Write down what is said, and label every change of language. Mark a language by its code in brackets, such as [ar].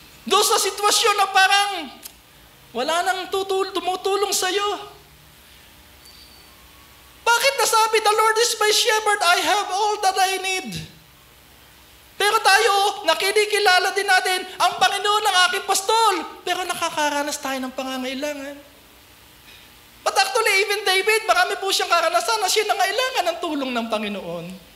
[tl] Doon sa sitwasyon na parang wala nang tumutulong sa'yo. Bakit nasabi, [en] the Lord is my shepherd, I have all that I need. [tl] Pero tayo, nakinikilala din natin, ang Panginoon ang aking pastol. Pero nakakaranas tayo ng pangangailangan. [en] But actually, even David, [tl] marami po siyang karanasan na siya nangailangan ng tulong ng Panginoon.